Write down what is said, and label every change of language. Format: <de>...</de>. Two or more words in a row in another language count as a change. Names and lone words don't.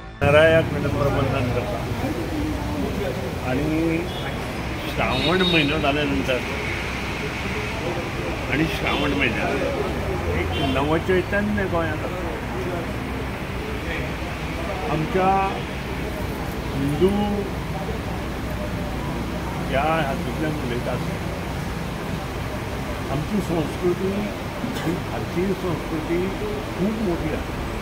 <kok>गणरायाक विनम्रवंदन करता आणि श्रावण महिना झाल्यानंतर आणि श्रावण महिन्यात एक नवचैतन्य गोंयांत आमच्या हिंदू ह्या हातूंतल्यान उलयता आमची संस्कृती ही भारतीय संस्कृती खूब मोठी आसा.</kok>